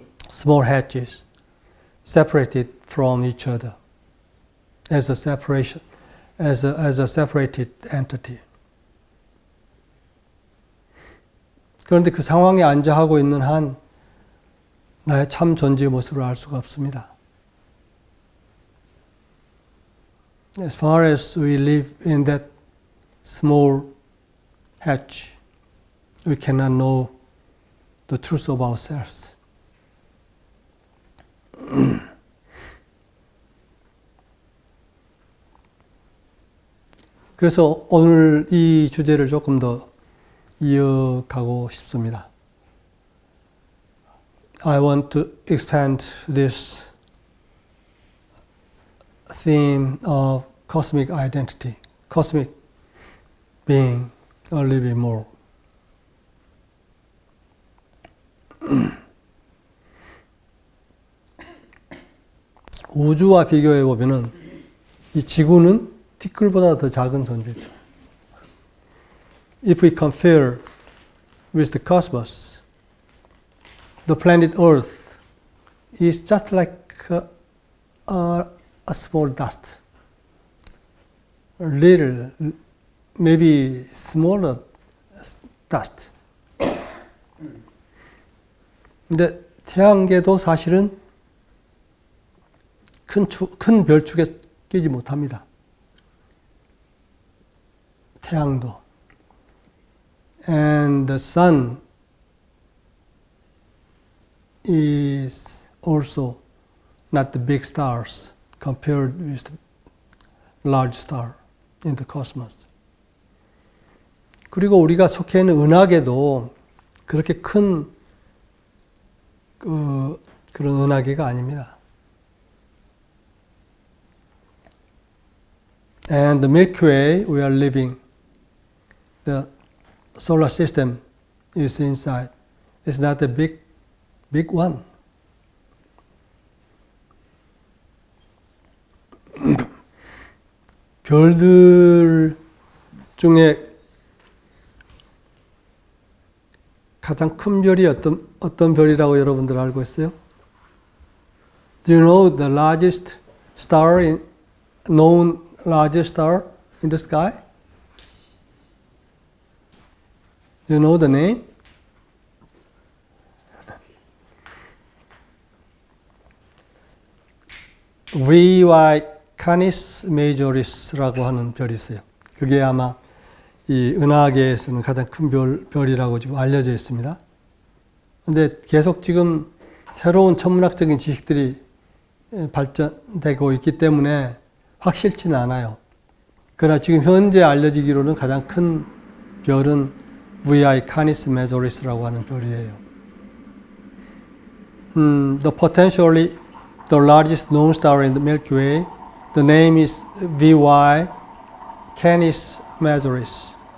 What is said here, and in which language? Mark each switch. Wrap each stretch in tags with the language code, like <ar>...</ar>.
<en>Small hedges separated from each other as a separation, as a separated entity.</en> <ko>그런데 그 상황에 안주하고 있는 한 나의 참 존재의 모습을 알 수가 없습니다.</ko> <en>As far as we live in that small hatch, we cannot know the truth of ourselves.</en> <ko>그래서 오늘 이 주제를 조금 더 이어가고 싶습니다.</ko> <en>I want to expand this theme of cosmic identity, cosmic being a little bit more.</en> <ko>우주와 비교해 보면은 이 지구는 티끌보다 더 작은 존재죠.</ko> <en>If we compare with the cosmos, the planet Earth is just like a small dust, a little, maybe smaller dust.</en> <ko>근데 태양계도 사실은 큰 별축에 끼지 못합니다. 태양도.</ko> <en>And the sun is also not the big stars compared with the large star in the cosmos.</en> <ko>그리고 우리가 속해 있는 은하계도 그렇게 큰 그런 은하계가 아닙니다.</ko> <en>And the Milky Way we are living, the solar system is inside. It's not a big one.</en> <ko>별들 중에 가장 큰 별이 어떤 별이라고 여러분들 알고 있어요?</ko> <en>Do you know the largest star known largest star in the sky? Do you know the name?</en> <ko>VY Canis Majoris라고 하는 별이 있어요. 그게 아마 이 은하계에서는 가장 큰 별이라고 지금 알려져 있습니다. 근데 계속 지금 새로운 천문학적인 지식들이 발전되고 있기 때문에 확실치는 않아요. 그러나 지금 현재 알려지기로는 가장 큰 별은 VI Canis Majoris라고 하는 별이에요.</ko> <en>Potentially the largest known star in the Milky Way, the name is VY Canis Majoris.</en>